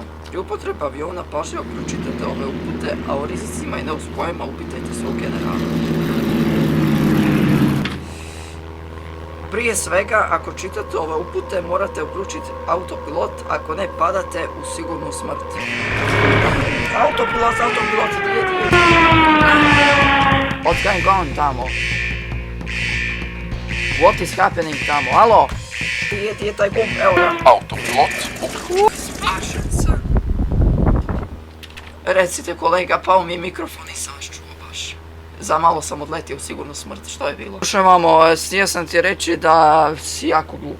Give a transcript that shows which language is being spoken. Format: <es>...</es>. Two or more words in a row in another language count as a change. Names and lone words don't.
<hr>Pri upotrebi aviona pažljivo pročitajte ove upute, a o rizicima i neuspojima upitajte svog generala. Prije svega, ako čitate ove upute, morate uključiti autopilot, ako ne padate u sigurnu smrt. Autopilot, gdje?</hr> <en>What's going on</en> <hr>tamo?</hr> <en>What is happening</en> <hr>tamo?</hr> <en>Alo?</en> <hr>Gdje je taj gumb? Evo ga. Autopilot. Spašen sam. Recite kolega, pao mi je mikrofon, nisam vas čuo baš. Za malo sam odletio u sigurnu smrt, što je bilo? Slušaj mamo, htio sam ti reći da si jako glup.</hr>